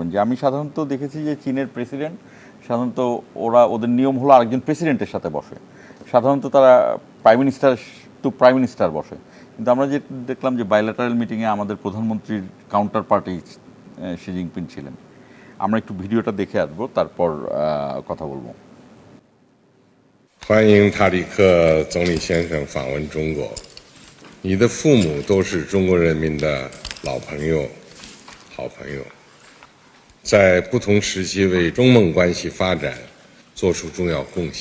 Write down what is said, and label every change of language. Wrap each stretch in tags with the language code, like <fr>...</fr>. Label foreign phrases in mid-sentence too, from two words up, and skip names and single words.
<bn>যে আমি সাধারণত দেখেছি যে চীনের প্রেসিডেন্ট সাধারণত ওদের নিয়ম হলো আরেকজন প্রেসিডেন্টের সাথে বসে, সাধারণত তারা</bn> <en>prime minister to prime minister</en> <bn>বসে। কিন্তু আমরা যে দেখলাম যে</bn> <en>bilateral meeting</en> <bn>আমাদের প্রধানমন্ত্রীর</bn> <en>counter part</en> <bn>শি জিনপিং ছিলেন। আমরা একটু ভিডিওটা দেখে আসবো, তারপর কথা বলবো।</bn> <zh>欢迎塔里克总理先生访问中国。你的父母都是中国人民的老朋友、好朋友，在不同时期为中孟关系发展做出重要贡献。</zh>